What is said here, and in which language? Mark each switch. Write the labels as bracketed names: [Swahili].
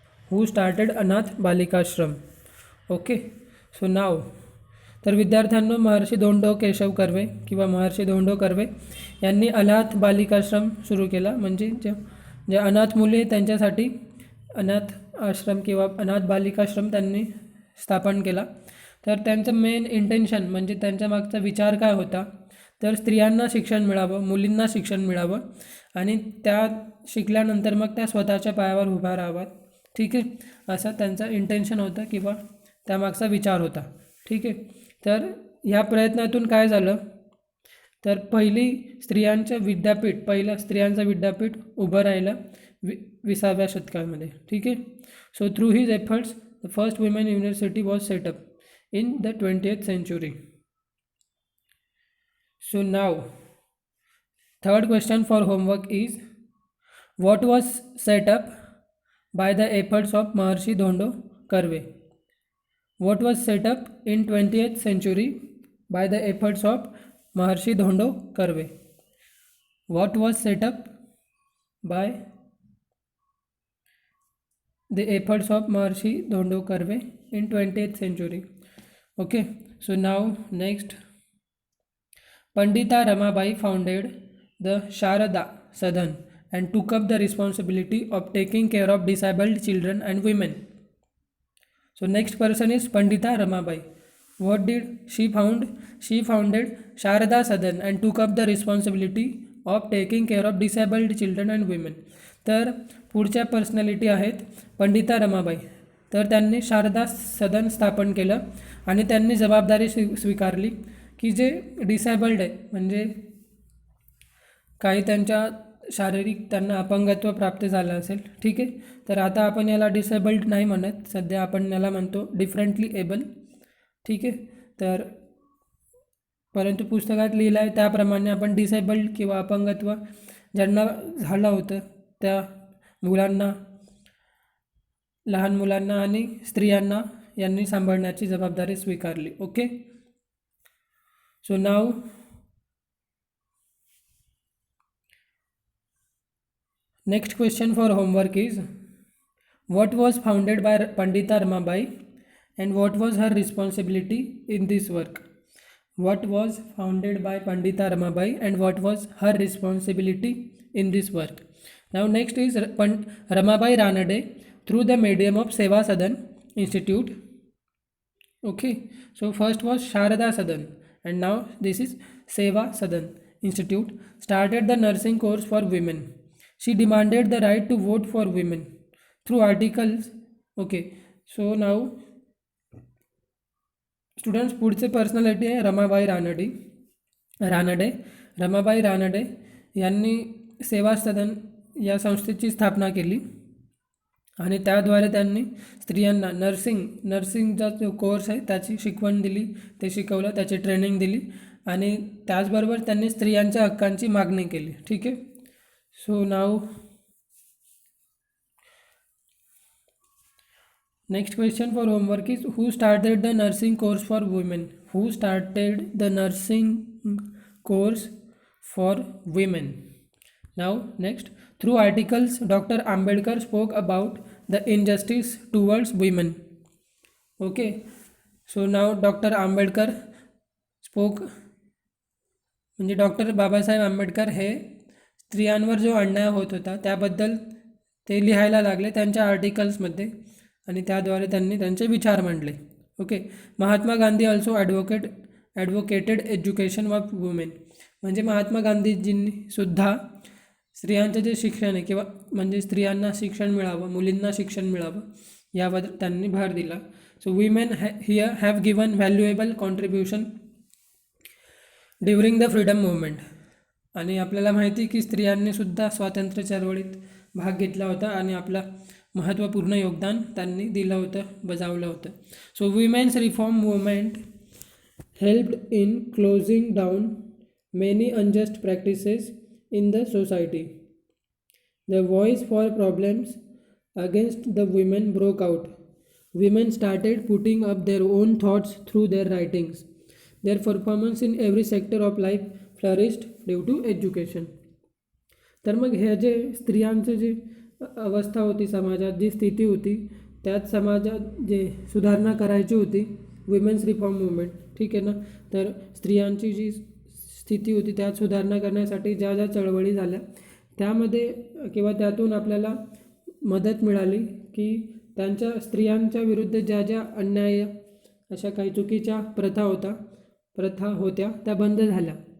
[English] Who started Anath Balikashram? Okay, so now [Marathi] तर विद्यार्थ्यांनो महर्षी धोंडो केशव कर्वे किंवा महर्षी धोंडो कर्वे यांनी अनाथ बालिकाश्रम सुरू केला. म्हणजे जे अनाथ मुले त्यांच्यासाठी अनाथ आश्रम किंवा अनाथ बालिकाश्रम त्यांनी स्थापन केला. तर त्यांचं मेन इंटेन्शन म्हणजे त्यांच्या मागचा विचार काय होता, तर स्त्रियांना शिक्षण मिळावं, मुलींना शिक्षण मिळावं आणि त्या शिकल्यानंतर मग त्या स्वतःच्या पायावर उभा राहाव्यात. ठीक आहे, असा त्यांचा इंटेन्शन होता किंवा त्यामागचा विचार होता. ठीक आहे, तर ह्या प्रयत्नातून काय झालं, तर पहिलं स्त्रियांचं विद्यापीठ उभं राहिलं 20व्या शतकामध्ये. ठीक आहे, [English] So through his efforts the first women university was set up in the 20th century. So now third question for homework is, what was set up by the efforts of Maharshi Dhondo Karve? What was set up in 20th century by the efforts of Maharshi Dhondo Karve? What was set up by the efforts of Maharshi Dhondo Karve in 20th century? Okay, So now next, Pandita Ramabai founded the Sharada Sadan and took up the responsibility of taking care of disabled children and women. So next person is Pandita Ramabai. What did she found? She founded Sharada Sadan and took up the responsibility of taking care of disabled children and women. [Marathi] तर पुढच्या personality आहेत पंडिता रमाबाई. तर त्यांनी शारदा सदन स्थापन केलं आणि त्यांनी जबाबदारी स्वीकारली की जे डिसेबल्ड आहे, म्हणजे काही त्यांच्या शारीरिक त्यांना अपंगत्व प्राप्त झालं असेल, ठीक आहे. तर आता आपण याला डिसेबल्ड नाही म्हणत, सध्या आपण याला म्हणतो डिफरंटली एबल, ठीक आहे. तर परंतु पुस्तकात लिहिलं आहे त्याप्रमाणे आपण डिसेबल्ड किंवा अपंगत्व ज्यांना झालं होतं त्या मुलांना, लहान मुलांना आणि स्त्रियांना यांनी सांभाळण्याची जबाबदारी स्वीकारली. Okay. [English] So now next question for homework is, what was founded by Pandita Ramabai and what was her responsibility in this work? What was founded by Pandita Ramabai and what was her responsibility in this work? Now next is Ramabai Ranade through the medium of Seva Sadan Institute. Okay, so first was Sharada Sadan and now this is Seva Sadan Institute started the nursing course for women. She demanded the right to vote for women through articles. Okay, so now students, [Marathi] पुढचे personality आहे रमाबाई रानडे. रमाबाई रानडे यांनी सेवा सदन या संस्थेची स्थापना केली आणि त्याद्वारे त्यांनी स्त्रियांना नर्सिंगचा जो कोर्स आहे त्याची शिकवण दिली, ते शिकवलं, त्याची ट्रेनिंग दिली आणि त्याचबरोबर त्यांनी स्त्रियांच्या हक्कांची मागणी केली. ठीक आहे. [English] So now next question for homework is, who started the nursing course for women? Who started the nursing course for women? Now next, through articles Dr. Ambedkar spoke about the injustice towards women. Okay, so now Dr. [Marathi] Ambedkar spoke, म्हणजे doctor Babasaheb Ambedkar हे स्त्रियांवर जो अन्याय होत होता त्याबद्दल ते लिहायला लागले त्यांच्या आर्टिकल्समध्ये आणि त्याद्वारे त्यांनी त्यांचे विचार मांडले. Okay. [English] Mahatma Gandhi also advocated education of women, [Marathi] म्हणजे महात्मा गांधीजींनी सुद्धा स्त्रियांचं जे शिक्षण आहे किंवा म्हणजे स्त्रियांना शिक्षण मिळावं, मुलींना शिक्षण मिळावं यावर त्यांनी भर दिला. [English] So women here have given valuable contribution during the freedom movement. [Marathi] आणि आपल्याला माहिती की स्त्रियांनी सुद्धा स्वातंत्र्य चळवळीत भाग घेतला होता आणि आपला महत्त्वपूर्ण योगदान त्यांनी दिलं होतं, बजावलं होतं. [English] So women's reform movement helped in closing down many unjust practices in the society. The voice for problems against the women broke out. Women started putting up their own thoughts through their writings. Their performance in every sector of life flourished due to education. [Marathi] तर मग हे जे स्त्रियांची जी अवस्था होती, समाजात जी स्थिती होती, त्यात समाजात जे सुधारणा करायची होती, विमेन्स रिफॉर्म मुवमेंट, ठीक आहे ना. तर स्त्रियांची जी स्थिती होती त्यात सुधारणा करण्यासाठी ज्या ज्या चळवळी झाल्या त्यामध्ये किंवा त्यातून आपल्याला मदत मिळाली की त्यांच्या स्त्रियांच्या विरुद्ध ज्या ज्या अन्याय अशा काही चुकीच्या प्रथा होत्या त्या बंद झाल्या.